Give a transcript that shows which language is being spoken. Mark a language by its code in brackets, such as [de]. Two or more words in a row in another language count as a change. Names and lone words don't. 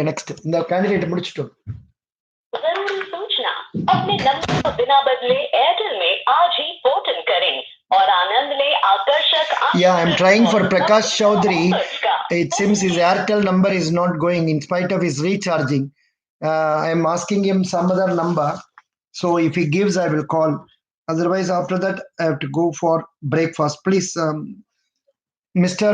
[ta] நெக்ஸ்ட் இந்த கேண்டிடேட் முடிச்சிட்டோம். [hi] जरूरी सूचना, अपने नंबर को बिना बदले एयरटेल में आज ही [en] port in [hi] करें और आनंद लें आकर्षक [en] Yeah, I'm trying for Prakash Chaudhary. It seems his Airtel number is not going in spite of his recharging. I'm asking him some other number. So if he gives, I will call. Otherwise, after that, I have to go for breakfast. Please, Mr.